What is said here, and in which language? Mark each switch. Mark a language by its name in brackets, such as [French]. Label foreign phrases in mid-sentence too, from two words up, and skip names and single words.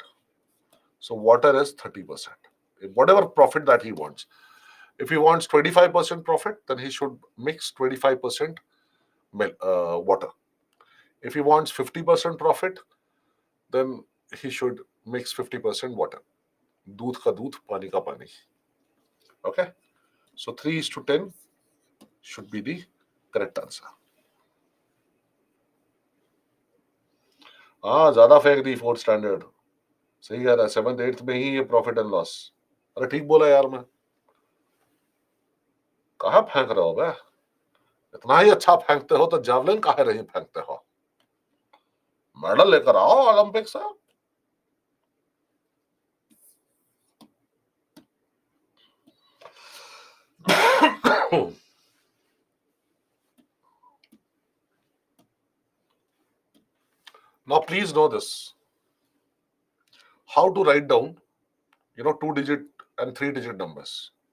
[English] So water is 30%. Whatever profit that he wants. If he wants 25% profit, then he should mix 25% water. If he wants 50% profit, then he should mix 50% water. [Hindi] दूध का दूध, पानी का पानी. [English] Okay? So 3:10 should be the correct answer. [Hindi] हाँ, ज्यादा फेंक दी [English] 4th standard. [Hindi] सही कह रहा है, 7th 8th में ही ये [English] profit and loss. [Hindi] अरे ठीक बोला यार मैं. कहाँ फेंक रहे हो बे? इतना ही अच्छा फेंकते हो तो जावलिन काहे नहीं फेंकते हो? मेडल लेकर आओ ओलंपिक से. [English] Now please know this. How to write down, 2-digit and 3-digit numbers.